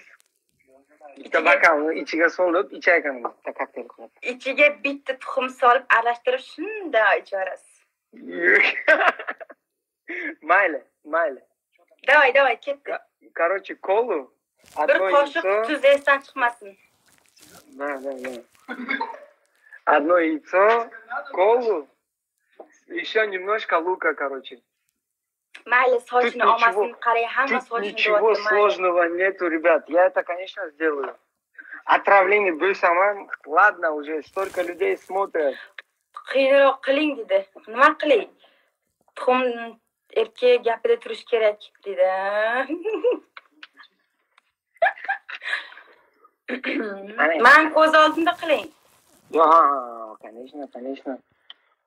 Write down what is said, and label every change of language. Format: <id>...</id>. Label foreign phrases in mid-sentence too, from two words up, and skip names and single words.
<uz>Bitta bakamni ichiga solib, ichaykanmiz. Bitta kokteyl qilib. İçiga bitta tuxum solib aralashtirib shunda ichasiz. Mayli. Davay, ketdi.</uz> <ru>Короче, колу.</ru> <uz>Bir qoshiq tuz esdan chiqmasin.</uz> <ru>Да. Одно яйцо, колу, еще немножко лука, короче.</ru> <uz>Mayli, sochni olmasin, qarang, hamma sochni</uz> <ru>Ничего сложного нету, ребят. Я это, конечно, сделаю. Отравление</ru> <uz>bo'lsa ham,</uz> <ru>ладно, уже столько людей смотрят.</ru> <uz>Qiyinroq qiling dedi. Nima qilay? Tuxum erkak gapida turish kerak dedi. Men ko'z oldimda qiling. Yo'q, конечно.</uz>